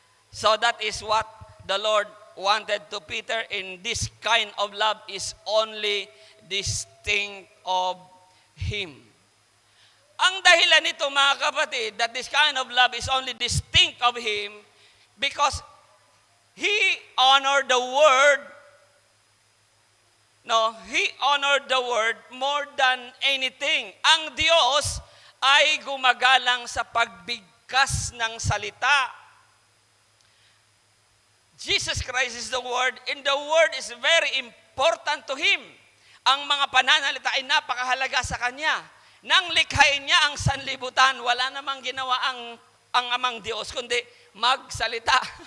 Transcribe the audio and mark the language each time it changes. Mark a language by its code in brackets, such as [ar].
[en] So that is what the Lord wanted to Peter, in this kind of love is only distinct of Him. [tl] Ang dahilan nito, mga kapatid, [en] that this kind of love is only distinct of Him because He honored the Word No, he honored the word more than anything. [tl] Ang Diyos ay gumagalang sa pagbigkas ng salita. [en] Jesus Christ is the word, and the word is very important to him. [tl] Ang mga pananalita ay napakahalaga sa kanya. Nang likhain niya ang sanlibutan, wala namang ginawa ang amang Diyos, kundi magsalita.